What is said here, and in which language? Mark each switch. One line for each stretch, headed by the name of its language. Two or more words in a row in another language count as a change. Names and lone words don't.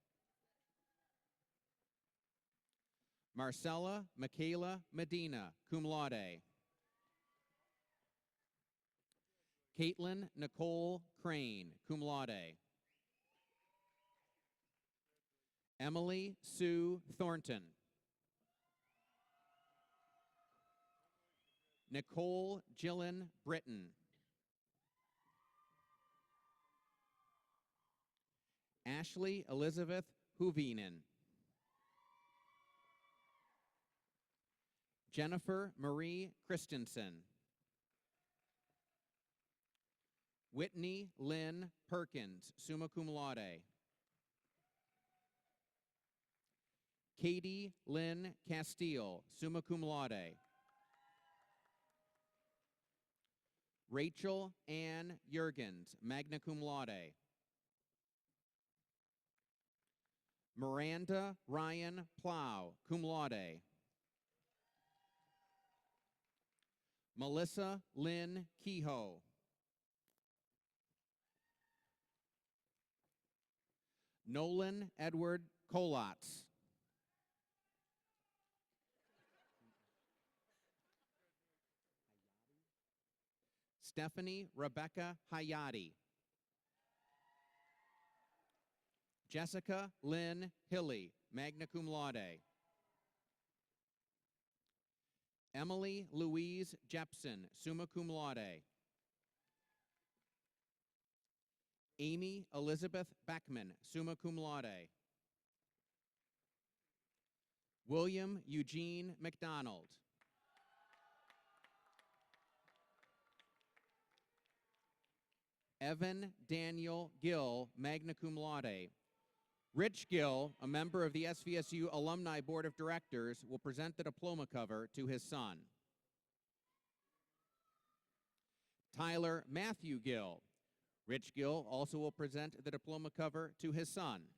English: Marcella Michaela Medina,
Latin: cum laude.
English: Caitlin Nicole Crane,
Latin: cum laude.
English: Emily Sue Thornton. Nicole Gillen Britton. Ashley Elizabeth Huvinen. Jennifer Marie Christensen. Whitney Lynn Perkins,
Latin: summa cum laude.
English: Katie Lynn Castile,
Latin: summa cum laude.
English: Rachel Ann Jurgens,
Latin: magna cum laude.
English: Miranda Ryan Plow,
Latin: cum laude.
English: Melissa Lynn Kehoe. Nolan Edward Kolatz. Stephanie Rebecca Hayati. Jessica Lynn Hilly,
Latin: magna cum laude.
English: Emily Louise Jepson,
Latin: summa cum laude.
English: Amy Elizabeth Beckman,
Latin: summa cum laude.
English: William Eugene McDonald. Evan Daniel Gill,
Latin: magna cum laude.
English: Rich Gill, a member of the SVSU Alumni Board of Directors, will present the diploma cover to his son. Tyler Matthew Gill. Rich Gill also will present the diploma cover to his son.